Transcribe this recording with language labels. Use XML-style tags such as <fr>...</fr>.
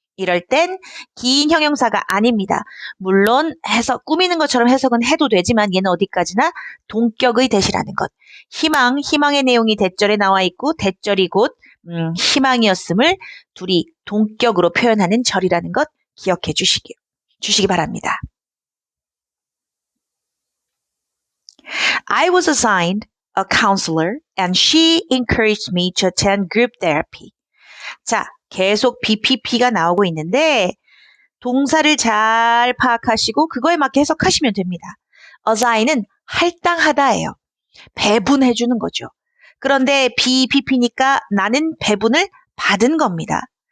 <ko>이럴 땐 긴 형용사가 아닙니다. 물론 꾸미는 것처럼 해석은 해도 되지만 얘는 어디까지나 동격의 대시라는 것. 희망의 내용이 대절에 나와 있고 대절이 곧 희망이었음을 둘이 동격으로 표현하는 절이라는 것 기억해 주시기 바랍니다.</ko> <en>I was assigned a counselor and she encouraged me to attend group therapy.</en> <ko>자, 계속 BPP가 나오고 있는데 동사를 잘 파악하시고 그거에 맞게 해석하시면 됩니다. assign은 할당하다예요. 배분해 주는 거죠. 그런데 BPP니까 나는 배분을 받은 겁니다.</ko>